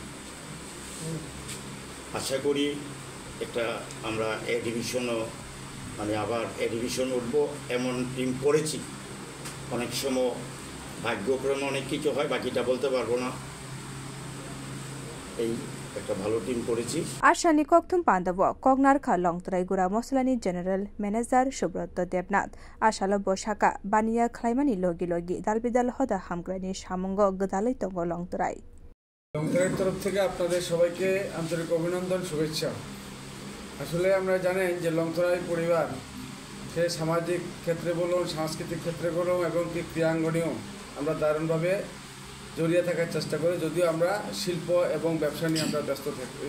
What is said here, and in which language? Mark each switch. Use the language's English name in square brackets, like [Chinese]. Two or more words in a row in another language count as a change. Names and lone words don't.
[Bangla] আশা করি একটা আমরা এ ডিভিশনও মানে আবার এ ডিভিশন উঠবো এমন টিম করেছি অনেক সময় ভাগ্যক্রমে অনেক কিছু হয় বাকিটা বলতে পারবো না এই একটা ভালো টিম করেছি [Kok Borok] আশানি koktum pandabo kognar kha longtrai gura moslani [English] general manager [Kok Borok] Subrot Debnath ashalo boshaka baniya khlaimani logi dalbidal hoda hamgrani samongo gdalai tongo longtrai [Bangla] তরফ থেকে আপনাদের সবাইকে আন্তরিক অভিনন্দন শুভেচ্ছা আসলে আমরা জানেন যে লংতরাই পরিবার সে সামাজিক ক্ষেত্রে বলুন সাংস্কৃতিক ক্ষেত্রে বলুন এবং ক্রীড়াঙ্গনেও আমরা দারুণভাবে জড়িয়ে থাকার চেষ্টা করি যদিও আমরা শিল্প এবং ব্যবসা নিয়ে আমরা ব্যস্ত থাকি